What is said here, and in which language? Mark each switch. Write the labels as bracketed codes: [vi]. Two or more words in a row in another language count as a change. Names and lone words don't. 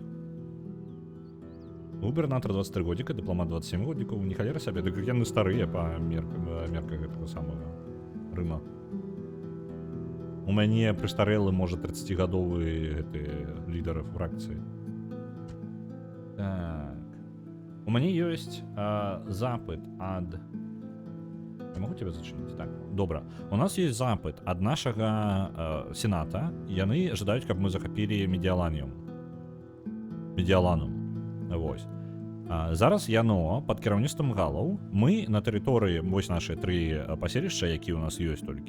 [be] Губернатор 23 годзіка, дыпламат 27 годзікаў, не халера сабе, дык яны старыя па мерках гэтага самага Рыма. У мяне прыстарэлы, можа, 30-гадовы гэты лідар фракцыі. Так. У мяне ёсць запыт ад... [ru] Я могу тебя зачыніць? [be] Так, добра. У нас есть запыт ад нашага сената. Яны жадаюць, каб мы захапілі Медіаланум. Вось. Зараз яно пад кіраўніцтвам галаў. Мы на тэрыторыі, вось нашыя 3 паселішча, якія у нас ёсць толькі.